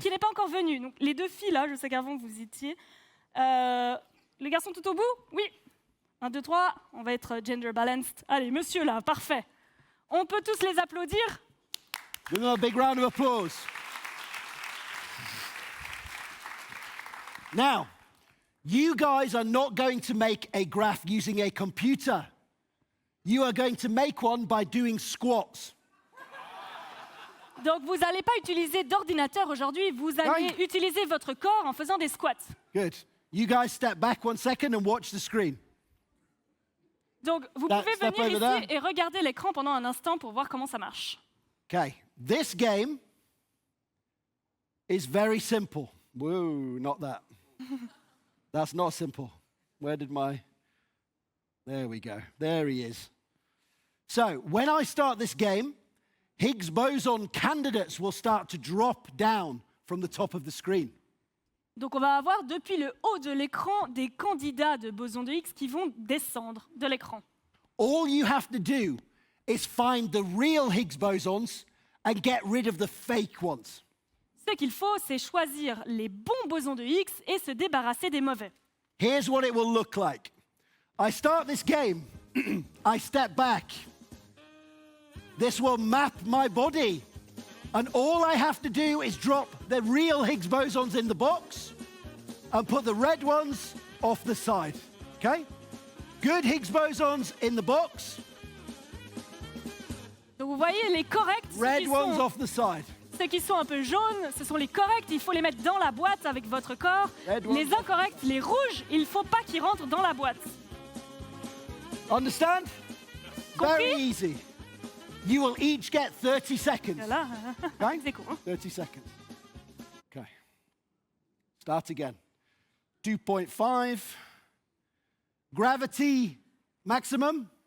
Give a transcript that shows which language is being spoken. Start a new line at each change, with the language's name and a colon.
French: qui n'est pas encore venu. Donc les 2 filles là, je sais qu'avant vous étiez. Les garçons tout au bout? Oui. 1, 2, 3. On va être gender balanced. Allez, monsieur là, parfait. On peut tous les applaudir.
English: Give them a big round of applause. Now, you guys are not going to make a graph using a computer. You are going to make one by doing squats.
French: Donc vous n'allez pas utiliser d'ordinateur aujourd'hui, vous allez utiliser votre corps en faisant des squats.
English: Good. You guys step back 1 second and watch the screen.
French: Donc vous
English: Step
French: pouvez venir
English: over there.
French: ici et regarder l'écran pendant un instant pour voir comment ça marche.
English: Okay, this game is very simple. Whoa, not that. That's not simple. Where did my... There we go. There he is. So, when I start this game, Higgs boson candidates will start to drop down from the top of the screen.
French: Donc on va avoir depuis le haut de l'écran des candidats de boson de Higgs qui vont descendre de l'écran.
English: All you have to do is find the real Higgs bosons and get rid of the fake ones.
French: Ce qu'il faut, c'est choisir les bons bosons de Higgs et se débarrasser des mauvais.
English: Here's what it will look like. I start this game, I step back. This will map my body. And all I have to do is drop the real Higgs bosons in the box and put the red ones off the side. Okay? Good Higgs bosons in the box,
French: Donc vous voyez, les corrects,
English: red ones off the side.
French: ceux qui sont un peu jaunes, ce sont les corrects, il faut les mettre dans la boîte avec votre corps.
English: Red ones.
French: Les incorrects, les rouges, il ne faut pas qu'ils rentrent dans la boîte.
English: Understand?
French: Compris?
English: Very easy. You will each get 30 seconds.
French: Voilà,
English: Okay?
French: c'est cool. Hein?
English: 30 seconds. Okay. Start again. 2.5. Gravity maximum.